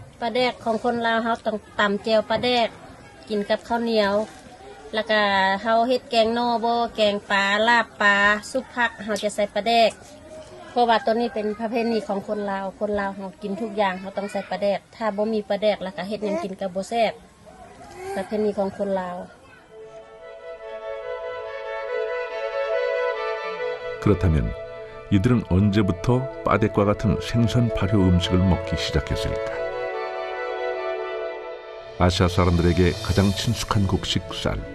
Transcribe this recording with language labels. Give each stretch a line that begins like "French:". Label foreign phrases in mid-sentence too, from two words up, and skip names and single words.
Northeastern Thai: ปลาแดกของคนลาวเขาต้องตำแจวปลาแดกกินกับข้าวเหนียวแล้วก็เขาเฮ็ดแกงโนโบแกงปลาลาบปลาซุปผักเขาจะใส่ปลาแดกเพราะว่าตัวนี้เป็นประเพณีของคนลาวเขากินทุกอย่างเขาต้องใส่ปลาแดกถ้าบ่มีปลาแดกแล้วก็เฮ็ดหยังกินกับบ่แซ่บประเพณีของคนลาว
Korean: 그렇다면 이들은 언제부터 빠뎃과 같은 생선 발효 음식을 먹기 시작했을까? 아시아 사람들에게 가장 친숙한 곡식 쌀.